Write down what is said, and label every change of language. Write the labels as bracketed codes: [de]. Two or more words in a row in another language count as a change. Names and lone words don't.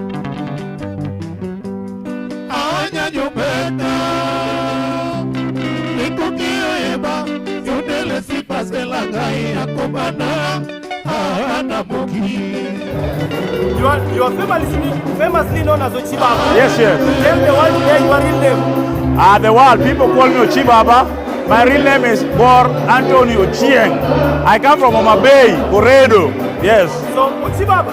[en] anya jobeka niko kieba yodele sipasela ngai akobana ana mogi. You are famously known as Ochibaba. Yes. Tell the world today your real name. The world, people call me Ochibaba. My real name is Bor Anthony Ochieng. I come from Homa Bay, Boredo. Yes. So, Ochibaba,